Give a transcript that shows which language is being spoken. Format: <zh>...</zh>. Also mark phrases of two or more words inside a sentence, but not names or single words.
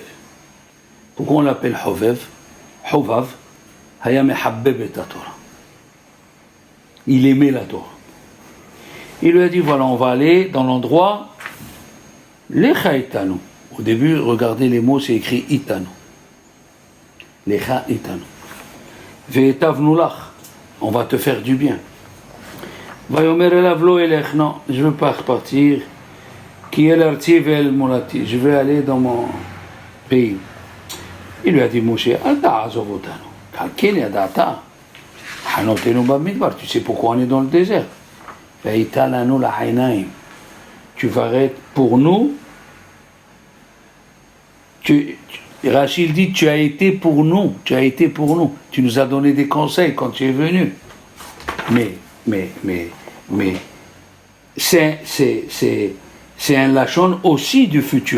<fr>Pourquoi on l'appelle Hovev?</fr> <he>חובב. היה מחבב את תורה.</he> <fr>Il aimait la Torah. Il lui a dit, voilà, on va aller dans l'endroit</fr> <he>לכה איתנו.</he> <fr>Au début, regardez les mots, c'est écrit Itanu.</fr> <he>לכה איתנו. והטבנו לך.</he> <fr>On va te faire du bien.</fr> <he>ויאמר אליו לא אלך.</he> <fr>Non, je ne veux pas repartir.</fr> <he>כי אל ארצי ואל מולדתי.</he> <fr>Je vais aller dans mon pays. Il lui a dit,</fr> <he>משה, אל תעזוב אותנו. כי על כן ידעת.</he> <fr>Tu sais pourquoi on est dans le désert. Tu vas être pour nous. Rachid dit, tu as été pour nous. Tu as été pour nous. Tu nous as donné des conseils quand tu es venu. Mais, c'est un lachon aussi du futur.</fr>